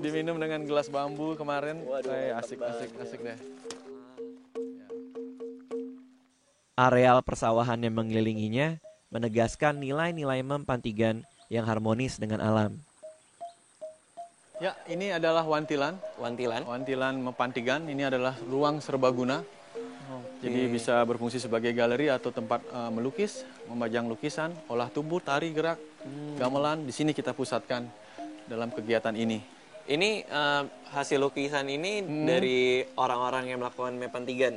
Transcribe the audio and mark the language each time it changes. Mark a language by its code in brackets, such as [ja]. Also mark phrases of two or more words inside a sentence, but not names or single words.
[id] Diminum dengan gelas bambu kemarin. Waduh, Kayak mantap asik deh. Areal persawahan yang mengelilinginya menegaskan nilai-nilai mempantigan yang harmonis dengan alam. Ya, ini adalah wantilan. Wantilan. Wantilan Mempantigan ini adalah ruang serbaguna. Jadi bisa berfungsi sebagai galeri atau tempat melukis, memajang lukisan, olah tubuh, tari, gerak, gamelan. Di sini kita pusatkan dalam kegiatan ini. Ini hasil lukisan ini dari orang-orang yang melakukan mempantigan.